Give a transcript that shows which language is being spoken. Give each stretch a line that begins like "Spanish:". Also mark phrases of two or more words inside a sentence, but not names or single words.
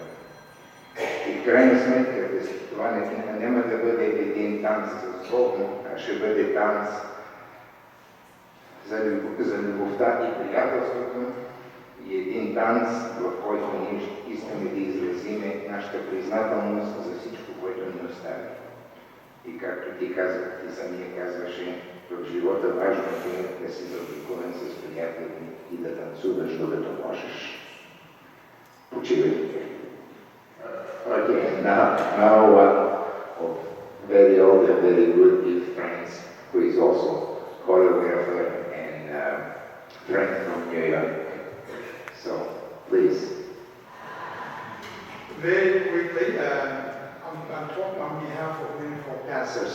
Bulgarian: И в крайна сметка, това няма да бъде един танц с Богом, а ще бъде танц за любовта и приятелството и един танц, в който ние искаме да изразиме нашата признателност за всичко, което ни остави. И както ти казах, ти самия казваше, в живота важното е да си заобиколен с приятели и да танцуваш, докато можеш. Почивайте.
English: Okay, now one of very old and very good friends, who is also choreographer and friend from New York. So, please. Very quickly, I'm talking on behalf of many four pastors.